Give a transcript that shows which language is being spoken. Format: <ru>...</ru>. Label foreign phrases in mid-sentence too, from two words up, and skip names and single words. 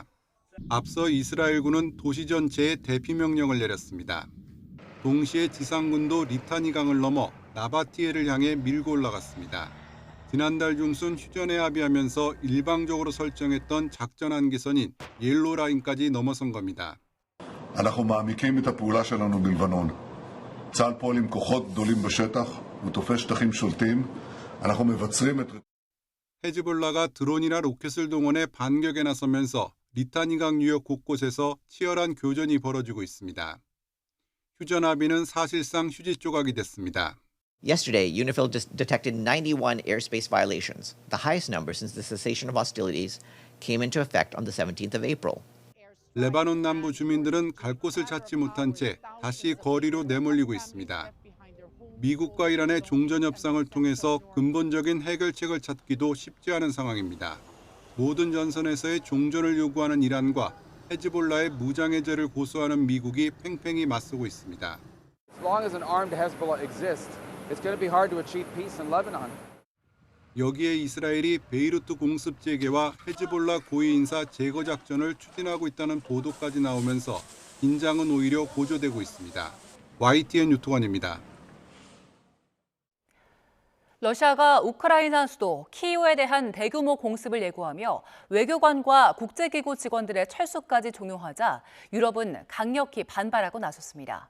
<ko>앞서 이스라엘군은 도시 전체에 대피 명령을 내렸습니다. 동시에 지상군도 리타니 강을 넘어 나바티에를 향해 밀고 올라갔습니다. 지난달 중순 휴전에 합의하면서 일방적으로 설정했던 작전 한계선인 옐로 라인까지 넘어선 겁니다.</ko> <he>אנחנו מעמיקים את הפעולה שלנו בלבנון. צה"ל פועל עם כוחות גדולים בשטח ותופס שטחים שולטים. אנחנו מבצרים את...</he> <ko>헤즈볼라가 드론이나 로켓을 동원해 반격에 나서면서 리타니강 유역 곳곳에서 치열한 교전이 벌어지고 있습니다. 휴전 합의는 사실상 휴지 조각이 됐습니다.</ko> <en>Yesterday, UNIFIL detected 91 airspace violations, the highest number since the cessation of hostilities came into effect on the 17th of April.</en> <ko>레바논 남부 주민들은 갈 곳을 찾지 못한 채 다시 거리로 내몰리고 있습니다. 미국과 이란의 종전 협상을 통해서 근본적인 해결책을 찾기도 쉽지 않은 상황입니다. 모든 전선에서의 종전을 요구하는 이란과 헤즈볼라의 무장 해제를 고수하는 미국이 팽팽히 맞서고 있습니다.</ko> <en>As long as an armed Hezbollah exists, it's going to be hard to achieve peace in Lebanon.</en> <ko>여기에 이스라엘이 베이루트 공습 재개와 헤즈볼라 고위 인사 제거 작전을 추진하고 있다는 보도까지 나오면서 긴장은 오히려 고조되고 있습니다. YTN 유토관입니다. 러시아가 우크라이나 수도 키이우에 대한 대규모 공습을 예고하며 외교관과 국제기구 직원들의 철수까지 종용하자 유럽은 강력히 반발하고 나섰습니다.</ko>